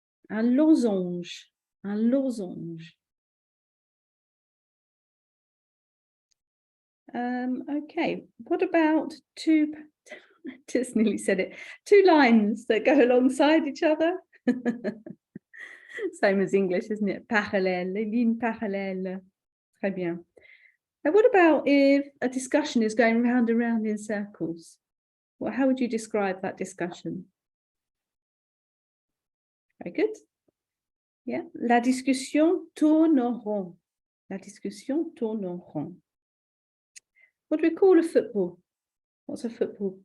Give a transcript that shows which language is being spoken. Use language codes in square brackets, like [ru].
[fr] Un losange. Un losange. [en] Okay, what about two, just nearly said it, two lines that go alongside each other? Same as English, isn't it? [fr] Parallèle, les lignes parallèles. Très bien. [en] Now, what about if a discussion is going round and round in circles? Well, how would you describe that discussion? Very good. Yeah, [fr] la discussion tourne en rond. La discussion tourne en rond. [en] What do we call a football? What's a football?